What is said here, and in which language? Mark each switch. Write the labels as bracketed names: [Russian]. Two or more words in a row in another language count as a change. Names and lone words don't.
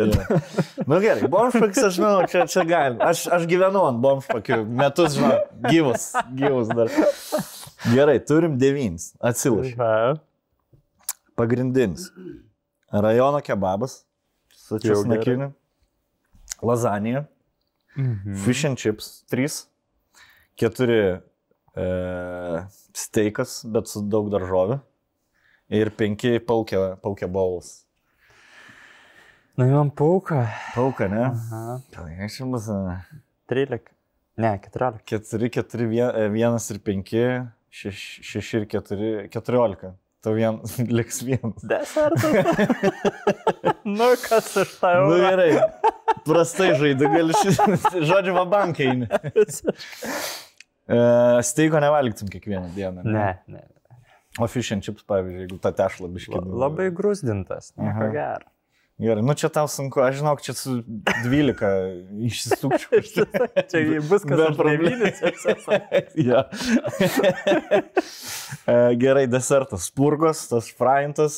[Lithuanian] Nu gerai, bomžpakis, aš žinau, čia galim. Aš gyvenu ant bomžpakių, metus, žinau, gyvus dar. Gerai, turim 9. Atsilaš. Pagrindinis. Rajono kebabas su česnakiniu. Lazanija. [English] Fish and chips 3. [Lithuanian] 4 steikas, bet su daug daržovių. Ir 5 paukė bowls. Nu, jau pauka. Pauka, ne? Tai aš jau bus... 13. Ne, 14. 4, 1 ir 5, 6 ir 4, 14. Tau liks 1. Desertas. Nu, kas aš tą jau. Nu gerai, prastai žaidži, gali žodžiu vabankai. Steiko nevalgytum kiekvieną dieną. Ne. O [English] fish and chips, [Lithuanian] pavyzdžiui, jeigu tą tešlą biškį. Labai grūzdintas, nieko gero. Gerai, nu čia tau sunku, aš žinau, čia su 12 išsisukčiau. Čia bus kas aš nevynis. Ja. Gerai, desertas. Spurgos, tas fraintas.